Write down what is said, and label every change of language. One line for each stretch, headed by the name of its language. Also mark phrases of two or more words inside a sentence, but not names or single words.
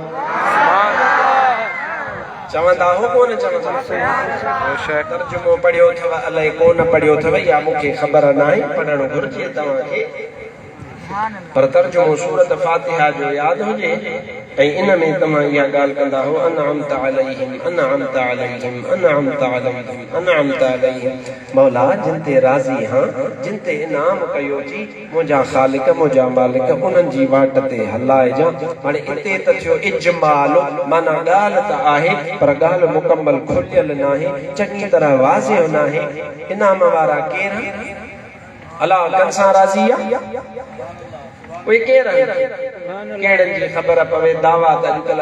Sindhi: चवंदा हो कोन चवंदा तर्जुमो पढ़ियो अथव अलाए कोन पढ़ियो अथव या मूंखे ख़बर नाहे पढ़णु घुरिजे तव्हांखे पर तर्जुमो सूरत फातिहा जो यादि हुजे ऐं इन में तव्हां इहा ॻाल्हि कंदा हो
Arabic: أنعمت عليهم أنعمت عليهم أنعمت عليهم أنعمت عليهم
Sindhi: मौला जिन ते राज़ी हां जिन ते इनाम कयो थी मुंहिंजा ख़ालिक मुंहिंजा मालिक उन्हनि जी वाट ते हलाए जा हाणे हिते त थियो इजमाल माना ॻाल्हि त आहे पर ॻाल्हि मुकम्मल खुलियल नाहे चङी तरह वाज़िह नाहे इनाम वारा केर अलाह कंसां राज़ी आहे उहे केर कहिड़नि जी ख़बर पवे दावा त अॼुकल्ह